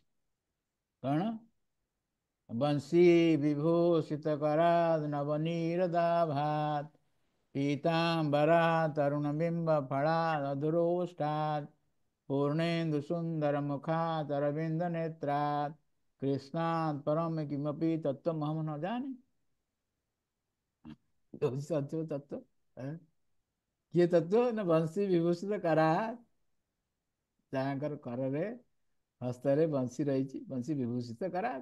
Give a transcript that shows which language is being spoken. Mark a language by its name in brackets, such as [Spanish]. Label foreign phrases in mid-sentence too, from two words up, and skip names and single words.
[Sanskrit] କ'ଣ? ବଂଶୀ ବିଭୂଷିତ କରାଦ ନବନୀରଦାଭାତ ପୀତାମ୍ବରା ତରୁଣ ବିମ୍ବ ଫଳାଦ ଅଧୁରୋଷ୍ଠାତ୍ ପୂର୍ଣେନ୍ଦୁ ସୁନ୍ଦର ମୁଖାତ୍ ଅରବିନ୍ଦ ନେତ୍ରାତ୍ कृष्णात् परम किमपि तत्त्वम् अहं न जाने। तत्व किए तत्व न बंशी विभूषित करात, [Odia] ତାଙ୍କର କରରେ ହସ୍ତରେ ବଂଶୀ ରହିଛି, [Sanskrit] ବଂଶୀ ବିଭୂଷିତ କରାତ।